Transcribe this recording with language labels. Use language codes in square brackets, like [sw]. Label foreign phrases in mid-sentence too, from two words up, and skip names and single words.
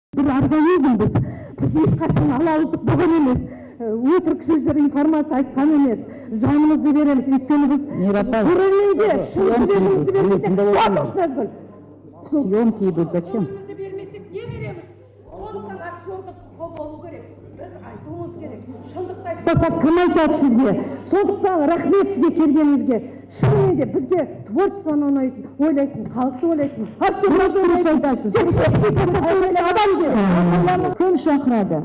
[kk] организм біз ешқашан алауыздық болған емес, өтірік сөздер, информация айтқан емес, жанымызды береміз. Өйткені біз көрерменге шын жүрегімізді бермесек, [ru] съемки идут зачем? [kk] Кім айтады сізге? Сондықтан рахмет сізге келгеніңізге. Шынымен де бізге творчествоны ойлайтын, халықты ойлайтын. Кім шақырады?